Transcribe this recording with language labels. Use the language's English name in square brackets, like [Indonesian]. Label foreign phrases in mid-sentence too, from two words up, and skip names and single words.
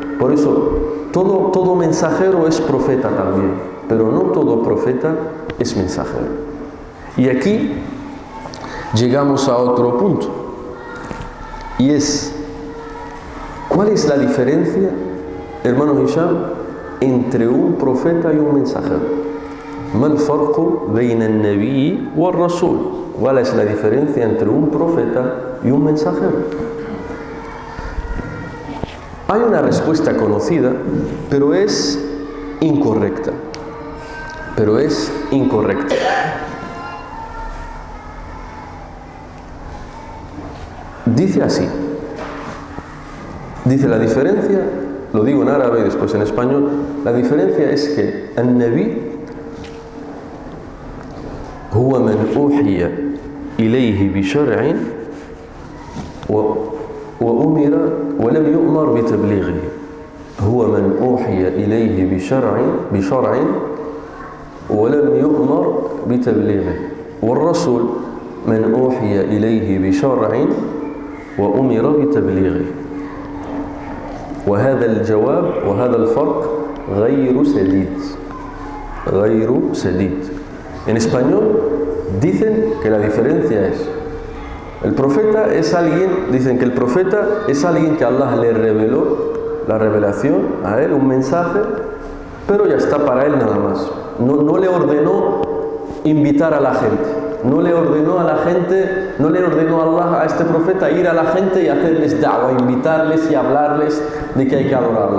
[Spanish] Por eso, todo mensajero es profeta también, pero no todo profeta es mensajero. Y aquí llegamos a otro punto. Y es, ¿cuál es la diferencia, hermano Hisham, entre un profeta y un mensajero? [Arabic] ما الفرق بين النبي والرسول? [Spanish] ¿Cuál es la diferencia entre un profeta y un mensajero? Hay una respuesta conocida, pero es incorrecta. Dice así. Dice la diferencia, lo digo en árabe y después en español, la diferencia es que el Nabi [Arabic] هو من أوحي إليه بشرع وأمر ولم يؤمر بتبليغه. هو من أوحي إليه بشرع ولم يؤمر بتبليغه. والرسول من أوحي إليه بشرع وأمر بتبليغه. وهذا الجواب وهذا الفرق غير سديد. [Spanish] En español dicen que la diferencia es: el profeta es alguien, dicen que el profeta es alguien que Allah le reveló la revelación a él, un mensaje, pero ya está para él nada más. No le ordenó invitar a la gente, no le ordenó Allah a este profeta ir a la gente y hacerles da'wa, invitarles y hablarles de que hay que adorarla.